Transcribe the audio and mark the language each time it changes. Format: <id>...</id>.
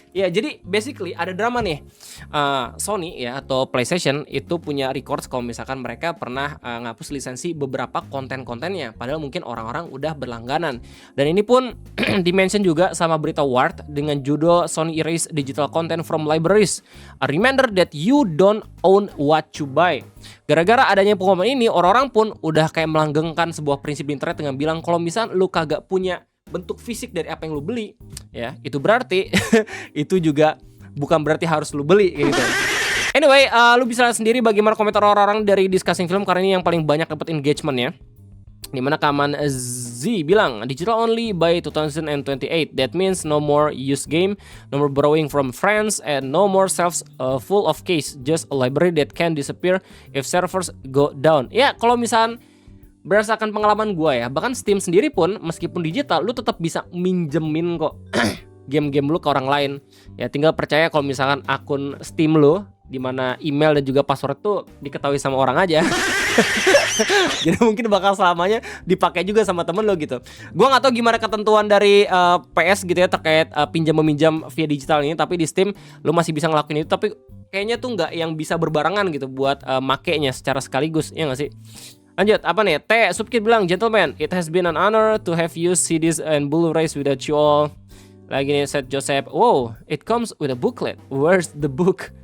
<id>Ya, jadi basically ada drama nih. Sony ya atau PlayStation itu punya records kalau misalkan mereka pernah ngapus lisensi beberapa konten-kontennya, padahal mungkin orang-orang udah berlangganan. Dan ini pun dimention juga sama berita Wired dengan judul Sony</id> <en>erase digital content from libraries. A reminder that you don't own what you buy.</en> <id>Gara-gara adanya pengumuman ini, orang-orang pun udah kayak melanggengkan sebuah prinsip di internet dengan bilang kalau misal lu kagak punya bentuk fisik dari apa yang lu beli, ya itu berarti itu juga bukan berarti harus lu beli kayak gitu. Anyway, lu bisa lihat sendiri bagaimana komentar orang-orang dari Discussing Film karena ini yang paling banyak dapat engagement ya. Dimana Kaman Z bilang</id> <en>digital only by 2028. That means no more used game, no more borrowing from friends, and no more shelves full of case. Just a library that can disappear if servers go down.</en> <id>Ya kalau misalkan berdasarkan pengalaman gue ya, bahkan Steam sendiri pun meskipun digital, lu tetap bisa minjemin kok game-game lu ke orang lain. Ya tinggal percaya kalau misalkan akun Steam lu dimana email dan juga password tuh diketahui sama orang aja. Jadi mungkin bakal selamanya dipakai juga sama temen lo gitu. Gua nggak tahu gimana ketentuan dari PS gitu ya terkait pinjam meminjam via digital ini, tapi di Steam lo masih bisa ngelakuin itu. Tapi kayaknya tuh nggak yang bisa berbarengan gitu buat makainya secara sekaligus, ya nggak sih? Lanjut, apa nih?</id> <en>T Subkid</en> <id>bilang,</id> <en>gentlemen, it has been an honor to have used CDs and Blu-rays without you all.</en> <id>Lagi nih</id> <en>Seth Joseph, wow, it comes with a booklet. Where's the book?</en>